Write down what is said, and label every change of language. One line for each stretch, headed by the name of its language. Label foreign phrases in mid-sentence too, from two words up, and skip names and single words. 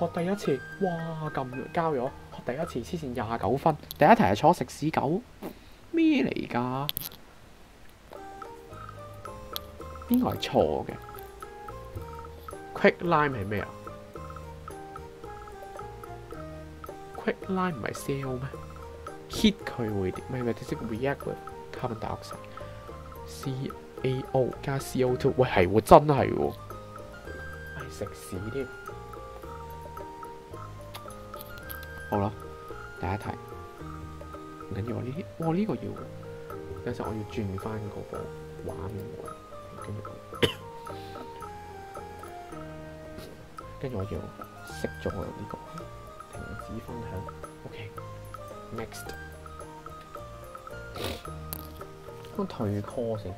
Cantonese: 學第一次，哇撳完交咗，學第一次黐線29分，第一題係坐食屎狗，咩嚟㗎？邊個係錯嘅 ？Quicklime 係咩啊 ？Quicklime 唔係 cell 咩 ？Heat 佢會點？唔係即係
English: react with carbon dioxide。
Cantonese: CaO 加 CO2， 喂係喎，真係喎，係食屎添。好啦，第一題唔緊要啊，呢啲，哇呢個要，有時我要轉翻嗰個畫面喎，跟住我要熄咗我呢個，停止分享。
English: OK，next，
Cantonese: 我退 call 先。